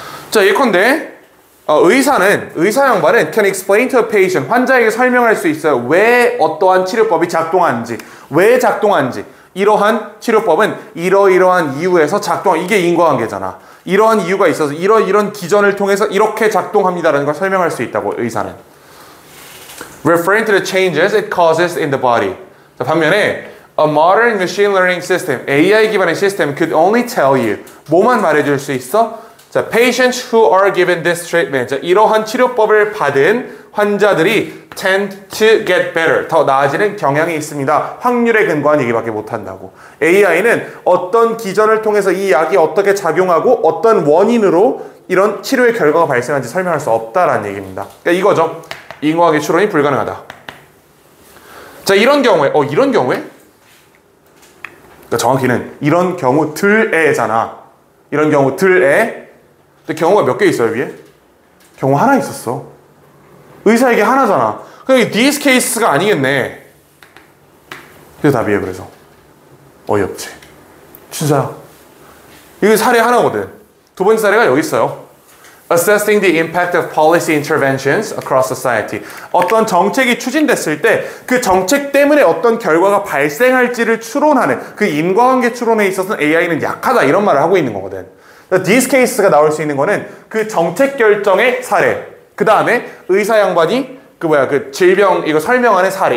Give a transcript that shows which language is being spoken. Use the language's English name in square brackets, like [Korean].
[Korean] 자, 예컨대 의사 양반은 [English] can explain to a patient, [Korean] 환자에게 설명할 수 있어요. 왜 어떠한 치료법이 작동하는지, 왜 작동하는지. 이러한 치료법은 이러이러한 이유에서 이게 인과관계잖아. 이러한 이유가 있어서 이런 기전을 통해서 이렇게 작동합니다라는 걸 설명할 수 있다고 의사는. [English] Referring to the changes it causes in the body. [Korean] 자, 반면에 [English] A modern machine learning system, [Korean] AI 기반의 시스템 [English] could only tell you. [Korean] 뭐만 말해줄 수 있어? [English] 자, patients who are given this treatment. 자, [Korean] 이러한 치료법을 받은 환자들이 [English] tend to get better. [Korean] 더 나아지는 경향이 있습니다. 확률에 근거한 얘기밖에 못한다고. AI는 어떤 기전을 통해서 이 약이 어떻게 작용하고 어떤 원인으로 이런 치료의 결과가 발생한지 설명할 수 없다라는 얘기입니다. 그러니까 이거죠. 인과관계 추론이 불가능하다. 자, 이런 경우에 그러니까 정확히는 이런 경우들에잖아. 이런 경우들에. 근데 경우가 몇 개 있어요, 위에? 경우 하나 있었어. 의사에게 하나잖아. 그럼 [English] these case [Korean] 가 아니겠네. 그게 답이에요, 그래서. 어이없지. 진짜야. 이게 사례 하나거든. 두 번째 사례가 여기 있어요. [English] Assessing the impact of policy interventions across society. [Korean] 어떤 정책이 추진됐을 때 그 정책 때문에 어떤 결과가 발생할지를 추론하는 그 인과관계 추론에 있어서는 AI는 약하다 이런 말을 하고 있는 거거든. [English] This case [Korean] 가 나올 수 있는 거는 그 정책 결정의 사례. 그 다음에 의사 양반이 그 질병 이거 설명하는 사례.